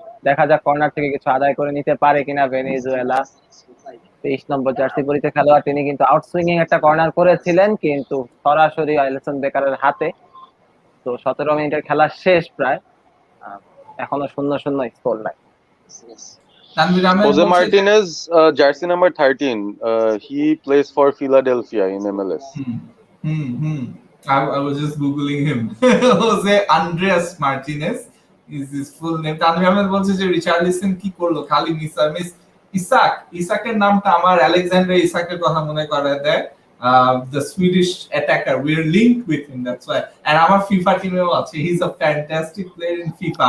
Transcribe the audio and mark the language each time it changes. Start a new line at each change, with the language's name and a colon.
Bangla: দেখা যাক কর্নার থেকে কিছু আদায় করে নিতে পারে কিনা ভেনেজুয়েলা। 23 নম্বর জার্সি পরিহিত খেলোয়াড়, তিনি কিন্তু আউটসুইং একটা কর্নার করেছিলেন, কিন্তু সরাসরি অ্যালিসন বেকারের হাতে। তো 17 মিনিটের খেলা শেষ প্রায়, আহ, এখনো 0-0 score line. Tanvir Ahmed
English: Jose
Bangla: বলছে যে
English: Martinez, jersey number 13. He plays for Philadelphia in MLS. Hmm hmm hmm I was just googling him. Jose Andreas Martinez is his full name.
Bangla: Tanvir Ahmed বলছে যে রিচার্লিসন কি করলো, খালি মিস ইসাকের নামটা আমার আলেকজান্ডার ইসাকের কথা মনে করায় দেয়।
English: The Swedish attacker, we're linked with him, that's why. And
Bangla: আমার FIFA টিমেও আছে,
English: he's a fantastic player in FIFA.